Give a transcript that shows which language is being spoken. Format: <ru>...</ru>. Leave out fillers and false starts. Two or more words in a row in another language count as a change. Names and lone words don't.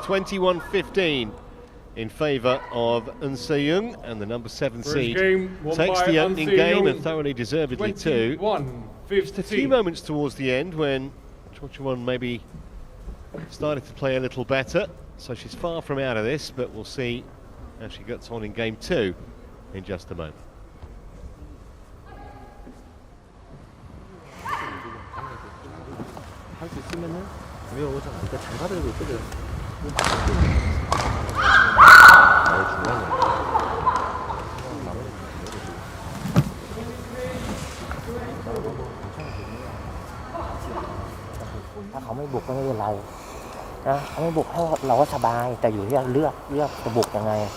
<en>21-15 in favour of Eun Se-young, and the number 7 seed takes the opening game, and thoroughly deservedly too. Just a few moments towards the end when Chochuwong maybe started to play a little better, so she's far from out of this, but we'll see how she gets on in game 2. in just a moment.</en> <ko>할 수 있으면은 외워오잖아. 그러니까 잘 받아들고 있거든. 중간에.</ko> <th>ถ้าเขาไม่บุกก็ไม่เป็นไรนะเขาไม่บุกให้เราก็สบายแต่อยู่ที่เลือกจะบุกยังไง</th>